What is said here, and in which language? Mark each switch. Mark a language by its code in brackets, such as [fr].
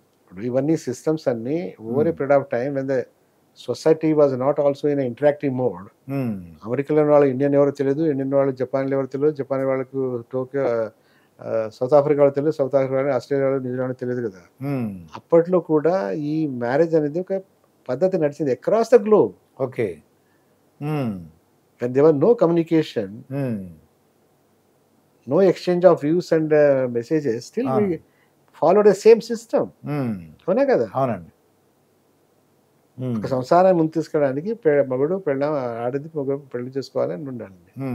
[te] ఇప్పుడు ఇవన్నీ సిస్టమ్స్ అన్ని [en] Over a period of time when the society was not also in interactive mode. [te] అమెరికాలో వాళ్ళు ఇండియన్ ఎవరో తెలియదు, ఇండియన్ వాళ్ళు జపాన్లో ఎవరో తెలియదు, జపాన్ వాళ్ళకు టోక్యో, సౌత్ ఆఫ్రికా వాళ్ళు తెలియదు, సౌత్ ఆఫ్రికా వాళ్ళు ఆస్ట్రేలియా వాళ్ళు, న్యూజిలాండ్ తెలియదు కదా. అప్పట్లో కూడా ఈ మ్యారేజ్ అనేది ఒక పద్ధతి నడిచింది [en] Across the globe. [te] Okay. [en] when there was no communication, no exchange of views and messages, still we followed the same system. [te] అవునా కదా? అవునండి. ఒక సంసారాన్ని ముందు తీసుకోవడానికి మగడు పెళ్ళ ఆడది మగడు పెళ్లి చేసుకోవాలని ఉండాలండి.